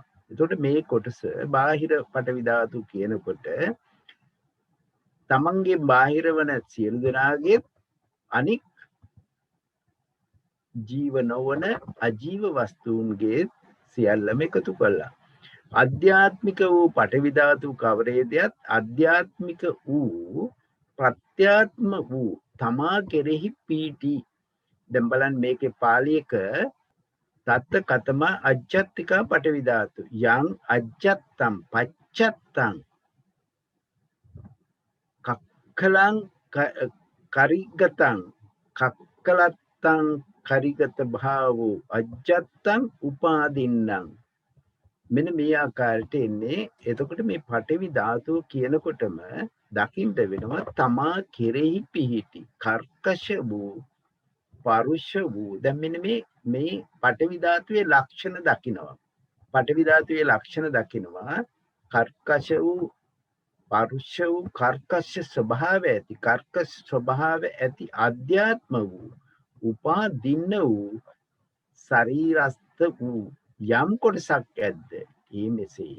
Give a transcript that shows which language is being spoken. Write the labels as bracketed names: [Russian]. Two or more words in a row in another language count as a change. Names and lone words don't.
[Sinhala] එතකොට මේ කොටස බාහිර පඨවි ධාතු කියනකොට තමන්ගේ බාහිර වන සියලු දෙනාගේ අනික් ජීව නොවන අජීව වස්තුන්ගේ සියල්ලම එකතු කළා. ආධ්‍යාත්මික වූ පඨවි ධාතු කවරේද? ආධ්‍යාත්මික වූ ප්‍රත්‍යාත්ම වූ තමා කෙරෙහි පීටි. දැන් බලන්න මේකේ පාලියක [Pali] තත්ත කතම අජ්ජත්තික පඨවි ධාතු යං අජ්ජත්තම් පච්චත්තං කක්ඛලං කරිගතං කක්කලත්තං කරිගත භාවෝ අජ්ජත්තං උපාදින්නම්. [Sinhala] මෙන්න මේ ආකාරයට එන්නේ. එතකොට මේ පඨවි ධාතුව කියනකොටම දකින්න වෙනවා තමා කෙරෙහි පිහිටි කර්කශ වූ පරුෂ වූ. දැන් මෙන්න මේ පඨවි ධාතුවේ ලක්ෂණ දකිනවා. පඨවි ධාතුවේ ලක්ෂණ දකිනවා කර්කශ වූ පරුෂ වූ කර්කශ ස්වභාවය ඇති, කර්කශ ස්වභාවය ඇති අධ්‍යාත්ම වූ උපාදින්න වූ ශරීරස්ත වූ යම් කොටසක් ඇද්ද ඒ මෙසේය.